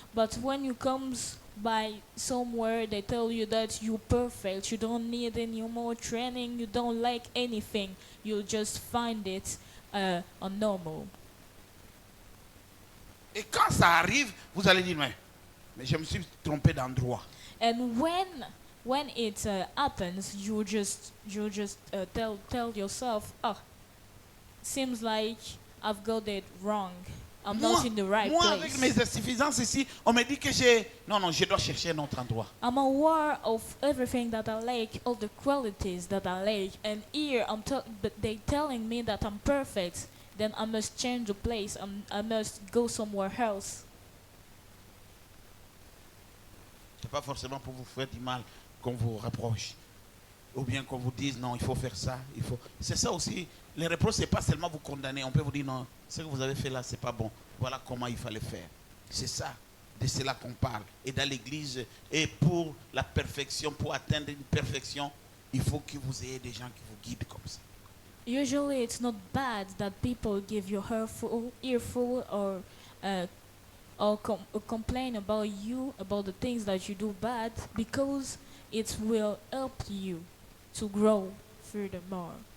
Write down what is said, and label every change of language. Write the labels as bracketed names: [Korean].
[English] But when you comes by somewhere, they tell you that you're perfect. You don't need any more training. You don't like anything. You'll just find it unnormal. [French] Et quand ça arrive, vous allez dire, mais je me suis trompé d'endroit. [English] And when it happens, you just tell yourself, oh, seems like I've got it wrong. I'm not in the right [French] moi [English] place. [French] avec mes insuffisances ici, on me dit que non, je dois chercher un autre endroit. [English] I'm aware of everything that I like, all the qualities that I like, and here but they telling me that I'm perfect. Then I must change the place. I must go somewhere else. [French] C'est pas forcément pour vous faire du mal qu'on vous reproche. Ou bien qu'on vous dise non, il faut faire ça, il faut. C'est ça aussi. Les reproches, c'est pas seulement vous condamner. On peut vous dire non, ce que vous avez fait là, c'est pas bon. Voilà comment il fallait faire. C'est ça, de cela qu'on parle. Et dans l'église, et pour la perfection, pour atteindre une perfection, il faut que vous ayez des gens qui vous guident comme ça. [English] Usually, it's not bad that people give you earful, or complain about you, about the things that you do bad, because it will help you to grow furthermore.